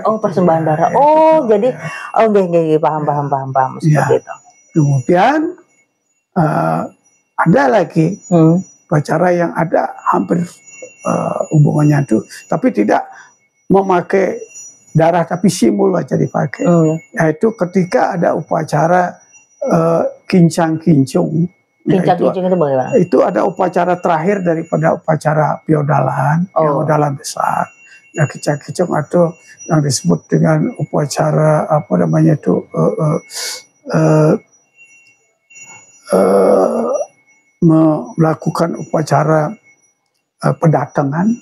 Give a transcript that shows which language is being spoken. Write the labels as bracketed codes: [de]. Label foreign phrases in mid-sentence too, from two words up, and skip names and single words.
[id] Persembahan darah. Jadi paham seperti itu. Kemudian ada lagi upacara yang ada hampir hubungannya itu, tapi tidak memakai darah, tapi simbol aja dipakai. Yaitu ketika ada upacara kincang-kincung. Kincang-kincung itu bagaimana? Itu ada upacara terakhir daripada upacara feodalan, feodalan besar. Ya, kincang-kincung atau yang disebut dengan upacara apa namanya itu melakukan upacara pedatangan.